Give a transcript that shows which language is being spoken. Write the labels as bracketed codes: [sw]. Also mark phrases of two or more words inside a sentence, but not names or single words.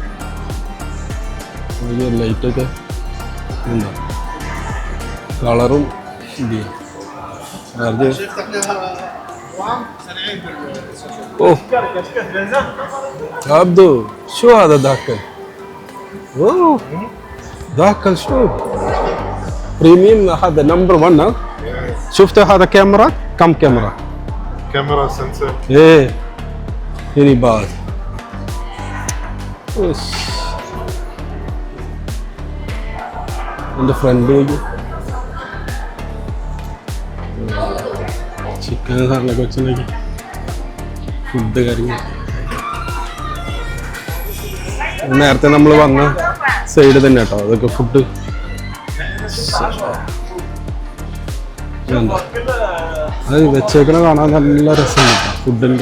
[ml] ലൈറ്റൊക്കെ എന്താ കളറും ഇത് [ar] اوه عبدو شو هذا داكل؟ اوه داكل شو بريميوم هذا نمبر 1 ها؟ شفت هذا كاميرا؟ كم كاميرا؟ [en] camera sensor [ar] ايه هني بعد بس عند فرندوجي [ml] ചിക്കൻ സാറിനൊക്കെ വെച്ചിട്ടുണ്ടെങ്കിൽ ഫുഡ് കാര്യങ്ങൾ. നേരത്തെ നമ്മൾ വന്ന സൈഡ് തന്നെ കേട്ടോ. അതൊക്കെ ഫുഡ് അത് വെച്ചേക്കണ കാണാൻ നല്ല രസമുണ്ട് ഫുഡിൻ്റെ.